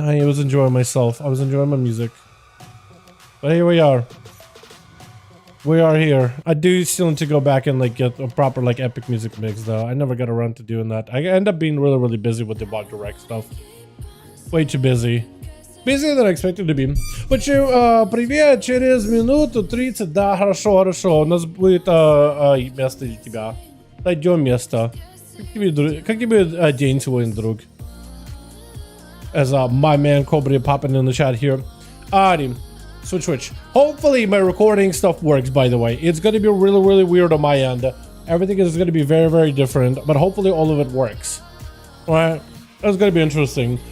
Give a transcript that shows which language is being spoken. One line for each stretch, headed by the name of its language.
English: I was enjoying myself. I was enjoying my music. But here we are. We are here. I do still need to go back and like get a proper like epic music mix though. I never got around to doing that. I end up being really busy with the bot direct stuff. Way too busy. Busier than I expected to be.
Russian: But привет, через минуту 30. Да, хорошо. У нас будет место для тебя. Найдем место. Как тебе день сегодня, друг?
English: As my man Cobra popping in the chat here. Alrighty. Switch. Hopefully my recording stuff works, by the way. It's going to be really weird on my end. Everything is going to be very different, but hopefully all of it works. Alright? That's going to be interesting.